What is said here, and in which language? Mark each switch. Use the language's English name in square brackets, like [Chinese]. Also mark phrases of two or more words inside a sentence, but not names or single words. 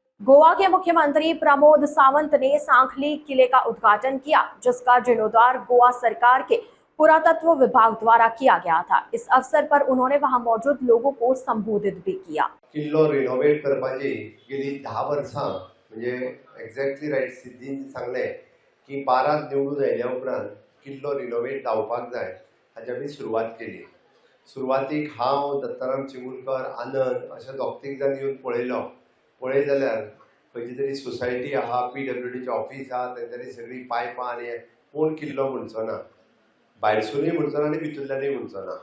[Hindi] गोवा के मुख्यमंत्री प्रमोद सावंत ने सांखली किले का उद्घाटन किया, जिसका जीर्णोद्धार गोवा सरकार के पुरातत्व विभाग द्वारा किया गया था। इस अवसर पर उन्होंने वहां मौजूद लोगों को संबोधित भी किया। [Konkani] किल्लो रिनोवेट करपाची गेली 10 वर्सां म्हणजे [English] exactly right [Konkani] सिद्धीन सांगले की 12 निवडून आयल्या उपरांत किल्लो रिनोवेट जावपाक जाय हाची आमी सुरवात केली। सुरवातीक हांव दत्ताराम चिमूलकर आनंद अशे दोग-तीग जाण येवन पळय जाल्यार खंयची तरी सोसायटी आहा, PWDचे ऑफिस आहा, तेंच्यांनी सगळी पायपां आनी कोण किल्लो म्हणचो ना, भायरसुनूय म्हणचो ना आनी भितरल्यानूय म्हणचो ना।